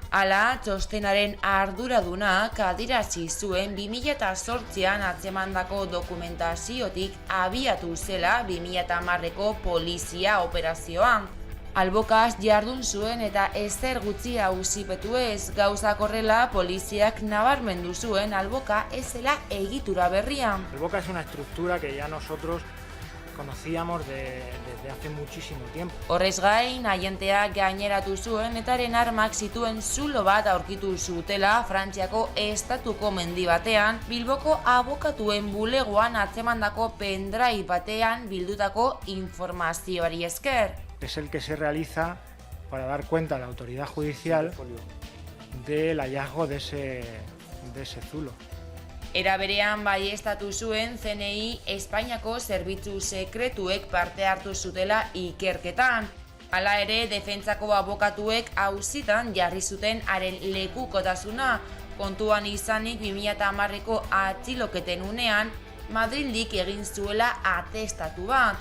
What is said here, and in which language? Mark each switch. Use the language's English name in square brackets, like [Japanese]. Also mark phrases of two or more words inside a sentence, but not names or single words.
[Basque] Hala, txostenaren arduradunak adierazi zuen 2008an atzemandako dokumentaziotik abiatu zela 2010ko polizia operazioa. Albokaz jardun zuen eta ezer gutxi auzipetu ez, gauzak horrela poliziak nabarmendu zuen Alboka ez zela egitura berria. [Spanish] Alboka es una estructura que ya nosotros conocíamos desde hace muchísimo tiempo. [Basque] Horrez gain, agenteak gaineratu zuen etaren armak zituen zulo bat aurkitu zutela Frantziako estatuko mendi batean, Bilboko abokatuen bulegoan atzemandako pendrive batean bildutako informazioari esker. [Spanish] Es el que se realiza para dar cuenta a la autoridad judicial del hallazgo de ese zulo. [Basque] Era berean baieztatu zuen CNI Espainiako zerbitzu sekretuek parte hartu zutela ikerketan. Hala ere, defentsako abokatuek auzitan jarri zuten haren lekukotasuna, kontuan izanik 2010ko atxiloketen unean Madrildik egin zuela atestatu bat.